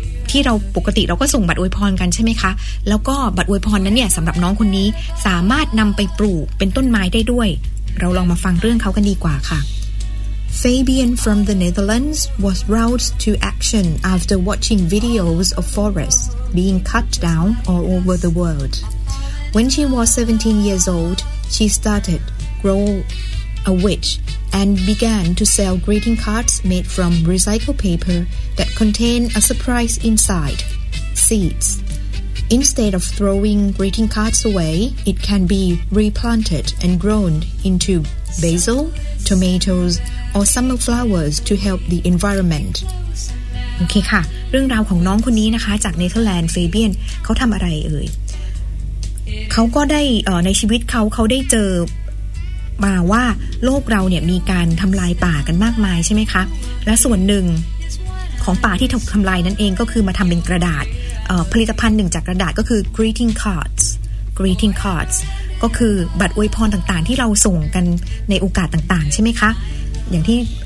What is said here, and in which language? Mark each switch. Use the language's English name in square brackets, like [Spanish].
[Thai] ที่เราปกติเราก็ส่งบัตรอวยพรกันใช่ไหมคะแล้วก็บัตรอวยพรนั้นเนี่ยสำหรับน้องคนนี้สามารถนำไปปลูกเป็นต้นไม้ได้ด้วยเราลองมาฟังเรื่องเขากันดีกว่าค่ะ [English] Fabian from the Netherlands was roused to action after watching videos of forests being cut down all over the world. When she was 17 years old, she started Grow a Witch and began to sell greeting cards made from recycled paper that contain a surprise inside, seeds. Instead of throwing greeting cards away, it can be replanted and grown into basil, tomatoes, or summer flowers to help the environment. [Thai] โอเคค่ะเรื่องราวของน้องคนนี้นะคะจากเนเธอร์แลนด์เฟเบียนเขาทำอะไรเอ่ยเขาก็ได้ในชีวิตเขาได้เจอมาว่าโลกเราเนี่ยมีการทำลายป่ากันมากมายใช่ไหมคะและส่วนหนึ่งของป่าที่ถูกทำลายนั่นเองก็คือมาทำเป็นกระดาษผลิตภัณฑ์หนึ่งจากกระดาษก็คือ greeting cards ก็คือบัตรอวยพรต่างๆที่เราส่งกันในโอกาสต่างๆใช่ไหมคะอย่างที่